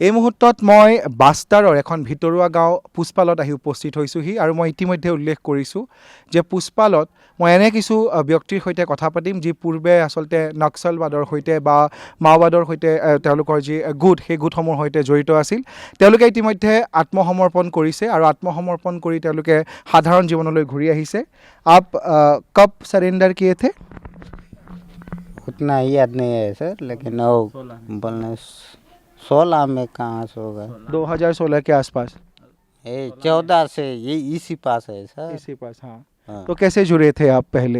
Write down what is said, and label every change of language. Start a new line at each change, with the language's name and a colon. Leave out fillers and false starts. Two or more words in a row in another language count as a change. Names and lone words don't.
Assamese: এই মুহূৰ্তত মই বাষ্টাৰৰ এখন ভিতৰুৱা গাঁও পুষ্পালত আহি উপস্থিত হৈছোহি আৰু মই ইতিমধ্যে উল্লেখ কৰিছোঁ যে পুষ্পালত মই এনে কিছু ব্যক্তিৰ সৈতে কথা পাতিম যি পূৰ্বে আচলতে নক্সালবাদৰ সৈতে বা মাওবাদৰ সৈতে তেওঁলোকৰ যি গোট সেই গোটসমূহৰ সৈতে জড়িত আছিল তেওঁলোকে ইতিমধ্যে আত্মসমৰ্পণ কৰিছে আৰু আত্মসমৰ্পণ কৰি তেওঁলোকে সাধাৰণ জীৱনলৈ ঘূৰি আহিছে
Hindi: आप कब सरेंडर किए थे उतना याद नहीं है सर लेकिन वो बोलने 16 में कहाँ से होगा 2016 के आसपास ये 14 से ये इसी पास है सर इसी पास हाँ हाँ। तो कैसे जुड़े थे आप पहले